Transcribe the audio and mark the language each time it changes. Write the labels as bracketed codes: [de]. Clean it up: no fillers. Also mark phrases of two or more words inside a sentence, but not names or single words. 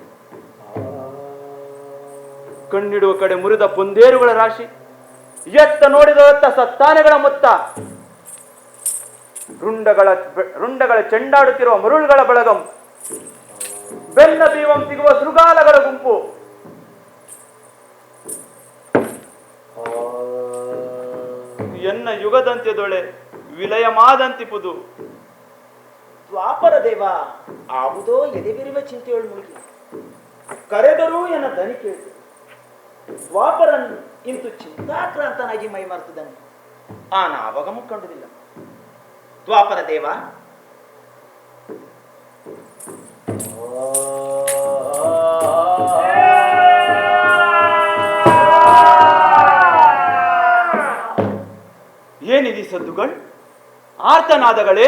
[kn] ಕಣ್ಣಿಡುವ ಕಡೆ ಮುರಿದ ಪುಂದೇರುಗಳ ರಾಶಿ ಎತ್ತ ನೋಡಿದೊಡತ್ತ ಸತ್ತಾನೆಗಳ ಮೊತ್ತ ರುಂಡಗಳ ಚೆಂಡಾಡುತ್ತಿರುವ ಮರುಳುಗಳ ಬಳಗಂ ಬೆನ್ನ ಬೀವಂ ಸಿಗುವ ಶೃಗಾಲಗಳ ಗುಂಪು ಎನ್ನ ಯುಗದಂತ್ಯದೊಳೆ ವಿಲಯಮಾದಂತಿಪುದು ದ್ವಾಪರ ದೇವ ಆವುದೋ ಎದೆಬಿರುವ ಚಿಂತೆಯೊಳು ಮುಳುಗಿ ಕರೆದರೂ ಎನ್ನ ದನಿ ಕೇಳಿತು. ದ್ವಾಪರನ್ ಇಂತು ಚಿಂತಾಕ್ರಾಂತನಾಗಿ ಮೈ ಮರೆತಿದ್ದಾನೆ. ಆವಾಗ ಮುಕ್ಕೊಂಡುದಿಲ್ಲ. ದ್ವಾಪರ ದೇವ ಏನಿದೆ ಸದ್ದುಗಳು, ಆರ್ತನಾದಗಳೇ?